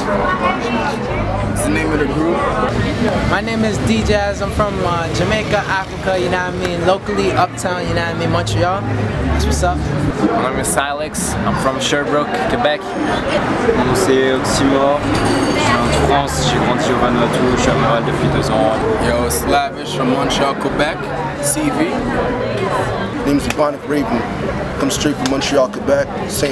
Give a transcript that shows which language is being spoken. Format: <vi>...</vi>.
<en>That's the name of the group. My name is D-Jazz. I'm from Jamaica, Africa, you know what I mean? Locally, uptown, you know what I mean? Montreal. That's what's up. My name is Silex. I'm from Sherbrooke, Québec.</en> <fr>Mon nom c'est Oxymore. Je suis en France, j'ai grandi au Vanuatu, je suis à Montréal depuis 2 ans.</fr> <en>Yo, it's Lavish from Montreal, Quebec, CV. My name is Ebonic Raven. Come straight from Montreal, Quebec, St.</en>